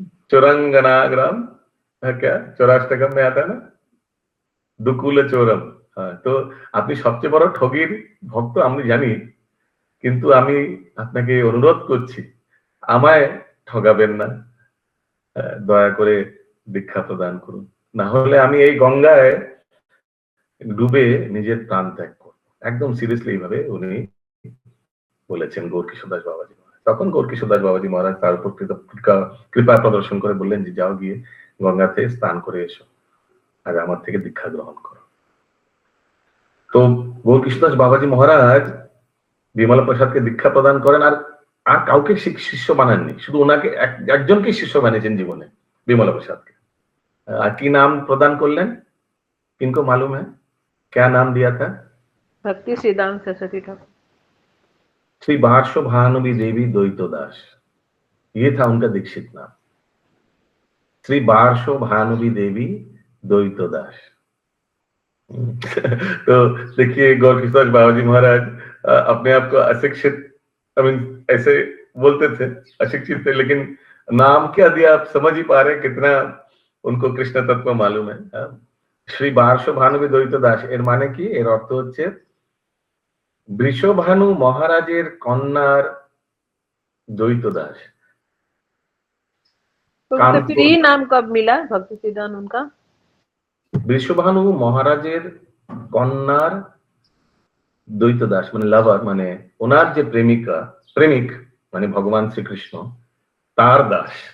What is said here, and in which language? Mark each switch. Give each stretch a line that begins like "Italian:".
Hindi: चौरंगनाग्राम क्या 84 में आता है ना,
Bangla: দুকুলে চোরম। তো আপনি সবচেয়ে বড় ঠগীর ভক্ত আমি জানি, কিন্তু আমি আপনাকে অনুরোধ করছি আমায় ঠগাবেন না, দয়া করে দীক্ষা প্রদান করুন, না হলে আমি এই গঙ্গায় ডুবে নিজের প্রাণ ত্যাগ করব। একদম সিরিয়াসলি এইভাবে উনি বলেছেন গৌরকিশোরদাস বাবাজি মহারাজ। তখন গৌরকিশোরদাস বাবাজি মহারাজ তার উপর কৃপা প্রদর্শন করে বললেন যে যাও গিয়ে গঙ্গাতে স্নান করে এসো আর আমার থেকে দীক্ষা গ্রহণ করো। তো গৌরকিশোরদাস বাবাজি মহারাজ বিমলা প্রসাদকে দীক্ষা প্রদান করেন, আর আর কাউকে শিষ্য বানাননি, শুধু ওনাকে একজনকে শিষ্য বানিয়েছেন জীবনে, বিমলা প্রসাদকে। আর কি নাম প্রদান করলেন,
Hindi: किनको मालूम है क्या नाम दिया था? भक्ति सिद्धांत सरस्वती ठाकुर। श्री पार्श्व भानुवी देवी द्वैतो दास, ये था उनका दीक्षित नाम, श्री पार्श्व भानुवी देवी द्वैतो दास। तो देखिए गौरकिशोर बाबाजी महाराज अपने आप को अशिक्षित, ऐसे बोलते थे, अशिक्षित थे, लेकिन नाम क्या दिया आप समझ ही पा रहे हैं कितना उनको कृष्ण तत्व मालूम है।
Bangla: श्री पार्श्व भानुवी द्वैतो दास এর মানে কি, এর অর্থ হচ্ছে বৃষভানু মহারাজের কন্যার দ্বৈত দাস।
Hindi: तो उसे फिर ये नाम कब मिला भक्ति सिद्धांत उनका?
Bangla: বৃষভানু মহারাজের কন্যার দ্বৈত দাস মানে লাভার, মানে ওনার যে প্রেমিক মানে ভগবান শ্রীকৃষ্ণ তার দাস।